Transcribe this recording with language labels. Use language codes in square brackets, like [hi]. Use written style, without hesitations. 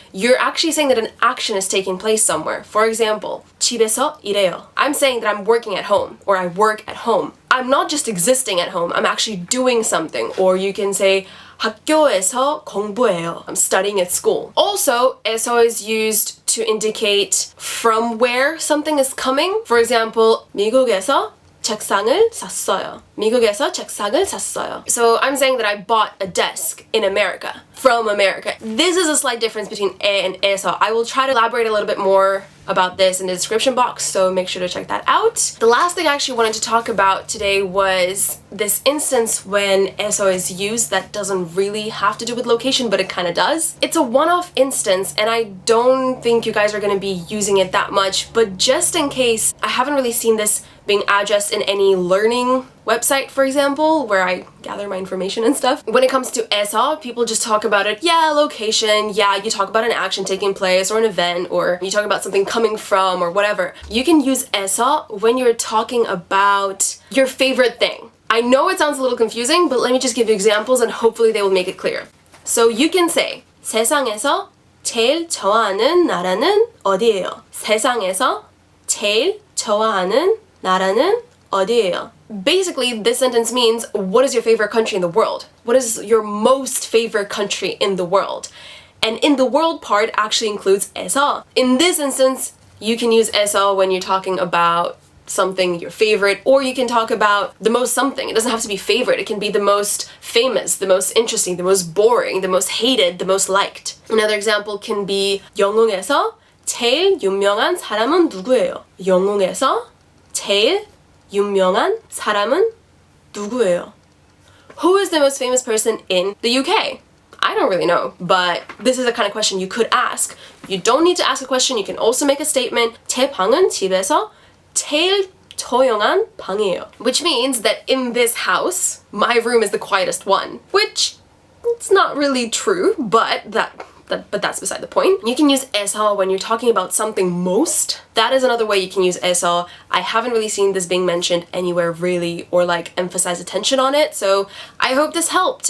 [en] You're actually saying that an action is taking place somewhere. For example, [ko] 집에서 일해요. [en] I'm saying that I'm working at home, or I work at home. I'm not just existing at home, I'm actually doing something. Or you can say [ko] 학교에서 공부해요. [en] I'm studying at school. Also, 에서 is used to indicate from where something is coming. For example, [ko] 미국에서 책상을 샀어요. 미국에서 책상을 샀어요. [en] So I'm saying that I bought a desk in America, from America. This is a slight difference between 에 and 에서. I will try to elaborate a little bit more about this in the description box, so make sure to check that out. The last thing I actually wanted to talk about today was this instance when eso is used that doesn't really have to do with location, but it kind of does. It's a one-off instance, and I don't think you guys are going to be using it that much, but just in case, I haven't really seen this being addressed in any learning website, for example, where I gather my information and stuff. When it comes to eso, people just talk about it, yeah, location, yeah, you talk about an action taking place or an event, or you talk about something coming from or whatever. You can use eso when you're talking about your favorite thing. I know it sounds a little confusing, but let me just give you examples and hopefully they will make it clear. So you can say, [ko] 세상에서 제일 좋아하는 나라는 어디예요? 세상에서 제일 좋아하는 나라는 어디예요? [en] Basically, this sentence means, what is your favorite country in the world? What is your most favorite country in the world? And in the world part actually includes eso. In this instance, you can use eso when you're talking about something your favorite, or you can talk about the most something. It doesn't have to be favorite. It can be the most famous, the most interesting, the most boring, the most hated, the most liked. Another example can be [ko] 영웅에서 제일 유명한 사람은 누구예요? 영웅에서 제일 유명한 사람은 누구예요? [en] Who is the most famous person in the UK? I don't really know, but this is the kind of question you could ask. You don't need to ask a question, you can also make a statement. [ko] 제 방은 집에서 제일 조용한 방이에요. [en] Which means that in this house, my room is the quietest one. Which, it's not really true, but that's beside the point. You can use eso when you're talking about something most. That is another way you can use eso. I haven't really seen this being mentioned anywhere really, or like emphasize attention on it, so I hope this helped.